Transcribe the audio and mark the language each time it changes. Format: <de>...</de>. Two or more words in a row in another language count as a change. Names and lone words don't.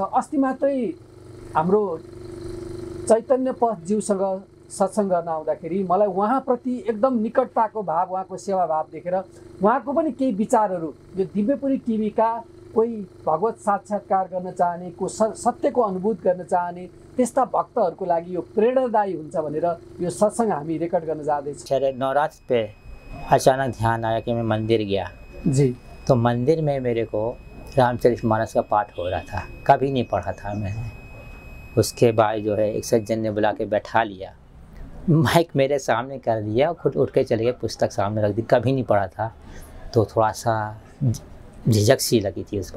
<ne>अस्ति मात्रै हाम्रो चैतन्य पथज्यूसँग सत्सङ्ग गर्न आउँदाखेरि मलाई उहाँप्रति एकदम निकटताको भाव, उहाँको सेवा भाव देखेर उहाँको पनि केही विचारहरू, यो दिव्यपुरी टिभीका कोही भगवत साक्षात्कार गर्न चाहने, को सत्यको अनुभूत गर्न चाहने त्यस्ता भक्तहरूको लागि यो प्रेरणादायी हुन्छ भनेर यो सत्सङ्ग हामी रेकर्ड गर्न जाँदैछौँ।</ne> <hi>नवरात्र पे अचानक ध्यान आया कि मैं मंदिर गया जी, तो मंदिर में मेरे को रामचरितमानस का पाठ हो रहा था, कभी नहीं पढ़ा था मैंने। उसके बाद जो है एक सज्जन ने बुला के बैठा लिया, माइक मेरे सामने कर दिया, खुद उठ के चले गए, पुस्तक सामने रख दी, कभी नहीं पढ़ा था तो थोड़ा सा झिझक सी लगी थी उस पर।</hi>